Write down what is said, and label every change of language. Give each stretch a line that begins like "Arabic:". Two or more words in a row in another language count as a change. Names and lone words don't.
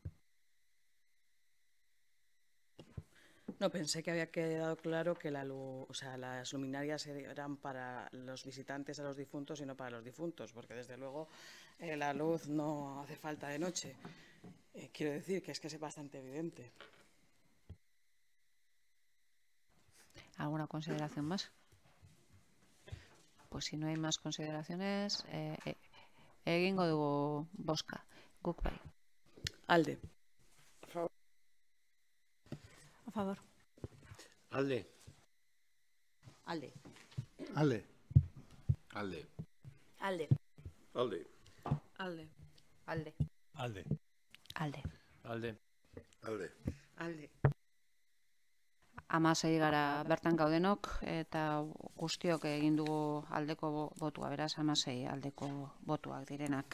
Spanish: No, pensé que había quedado claro que las luminarias eran para los visitantes a los difuntos y no para los difuntos, porque desde luego la luz no hace falta de noche. Quiero decir que es bastante evidente. ¿Alguna consideración más? Pues si no hay más consideraciones,
Basque: egingo dugu bozka. Guk bai. Alde.
Spanish: A favor.
Basque: Alde. Alde. Alde. Alde. Alde. Alde. Alde. Alde. Alde. Alde. Alde. Alde. Alde. 16 gara bertan gaudenok eta guztiok egin dugu aldeko botua, beraz 16 aldeko botuak direnak.